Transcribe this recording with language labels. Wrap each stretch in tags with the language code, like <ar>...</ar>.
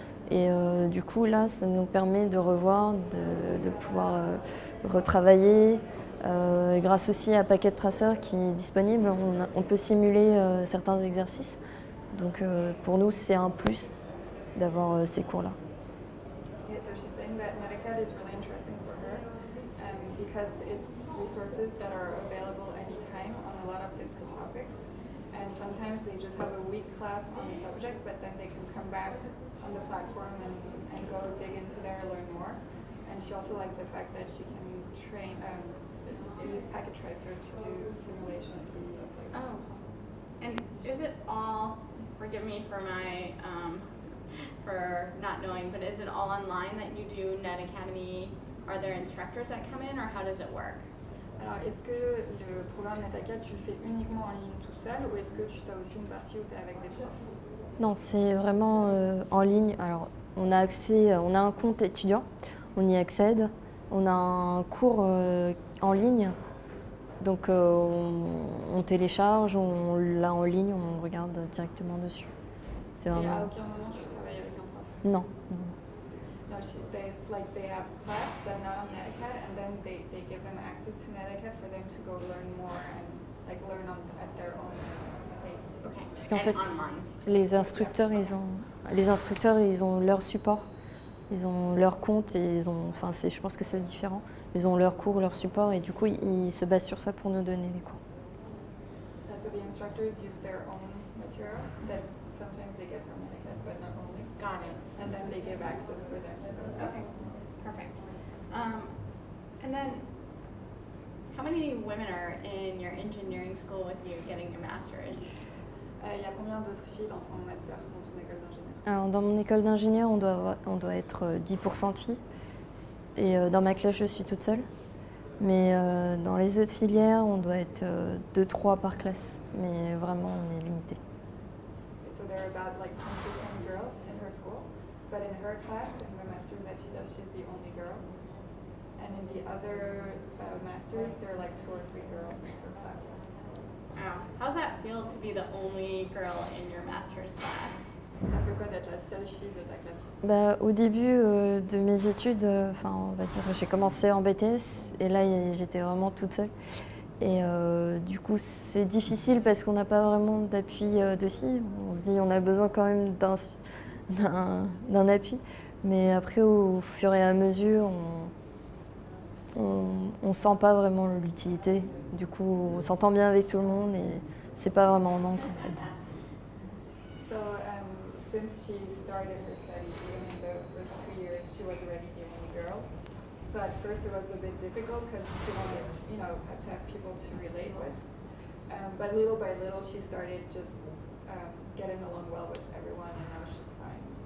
<fr>Et du coup, là, ça nous permet de revoir, de pouvoir retravailler. Grâce aussi à Packet Tracer qui est disponible, on peut simuler certains exercices. Donc pour nous, c'est un plus d'avoir ces cours-là.</fr> <en>Okay, so she's saying that NetAcad is really interesting for her because it's resources that are available anytime on a lot of different topics. And sometimes they just have a week class on a subject, but then they can come back on the platform and go dig into there and learn more. And she also liked the fact that she can train, use Packet Tracer to do simulations and stuff like that. Oh, and is it all? Forgive me for my for not knowing, but is it all online that you do Net Academy? Are there instructors that come in, or how does it work?</en> <fr>Alors, est-ce que le programme NetAcad, tu le fais uniquement en ligne toute seule ou est-ce que tu as aussi une partie où tu es avec des profs? Non, c'est vraiment en ligne. Alors, on a accès, on a un compte étudiant, on y accède. On a un cours en ligne, donc on télécharge, on l'a en ligne, on regarde directement dessus. C'est Et à vraiment... aucun moment tu travailles avec un prof? Non.</fr> <en>No, it's like they have class, but not on NetAcad, and then they give them access to NetAcad for them to go learn more and like learn at their own pace. Okay.</en> <fr>Parce qu'en</fr> <en>And</en> <fr>fait,</fr> <en>online.</en> <fr>les instructeurs, ils ont leur support, ils ont leur compte et je pense que c'est différent. Ils ont leur cours, leur support et du coup, ils se basent sur ça pour nous donner les cours.</fr> <en>So the instructors use their own material that sometimes they get from NetAcad, but not only. Got it. And then they give access for them to go. Okay, perfect. And then, how many women are in your engineering school with you getting your master's?</en> <fr>Il y a combien d'autres filles dans ton master, dans ton école d'ingénieur? Alors, dans mon école d'ingénieur, on doit être 10% de filles. Et dans ma classe, je suis toute seule. Mais dans les autres filières, on doit être 2-3 par classe. Mais vraiment, on est limité.</fr> <en>So there are about like 10% girls in her school, but in her class, in the master's that she does, she's the only girl. And in the other masters, there are like 2 or 3 girls per class. Wow. How's that feel to be the only girl in your master's class?</en> <fr>Ça fait quoi d'être la seule fille de ta classe? Bah, au début de mes études, on va dire, j'ai commencé en BTS et là j'étais vraiment toute seule. Et du coup c'est difficile parce qu'on n'a pas vraiment d'appui de filles. On se dit on a besoin quand même d'un appui. Mais après au fur et à mesure, on sent pas vraiment l'utilité. Du coup on s'entend bien avec tout le monde et c'est pas vraiment un manque en fait.</fr> <en>So since she started her studies, even in the first 2 years, she was already the only girl. So at first it was a bit difficult because she wanted, had to have people to relate with. But little by little, she started just getting along well with everyone, and now she's fine.</en>